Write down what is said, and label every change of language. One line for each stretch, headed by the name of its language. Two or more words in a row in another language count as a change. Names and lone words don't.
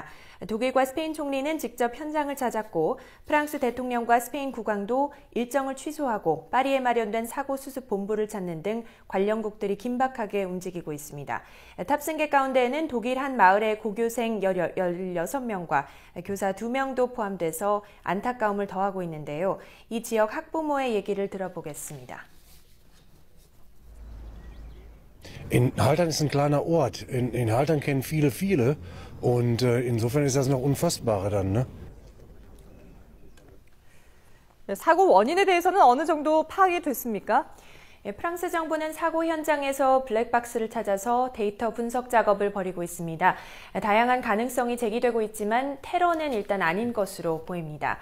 Korean: 독일과 스페인 총리는 직접 현장을 찾았고 프랑스 대통령과 스페인 국왕도 일정을 취소하고 파리에 마련된 사고 수습 본부를 찾는 등 관련국들이 긴박하게 움직이고 있습니다. 탑승객 가운데에는 독일 한 마을의 고교생 16명과 교사 2명도 포함돼서 안타까움을 더하고 있는데요. 이 지역 학부모의 얘기를 들어보겠습니다.
German: In Haltern ist ein kleiner Ort. In Haltern kennen viele. Und insofern ist das noch unfassbarer dann, ne?
Korean: 사고 원인에 대해서는 어느 정도 파악이 됐습니까? 프랑스 정부는 사고 현장에서 블랙박스를 찾아서 데이터 분석 작업을 벌이고 있습니다. 다양한 가능성이 제기되고 있지만 테러는 일단 아닌 것으로 보입니다.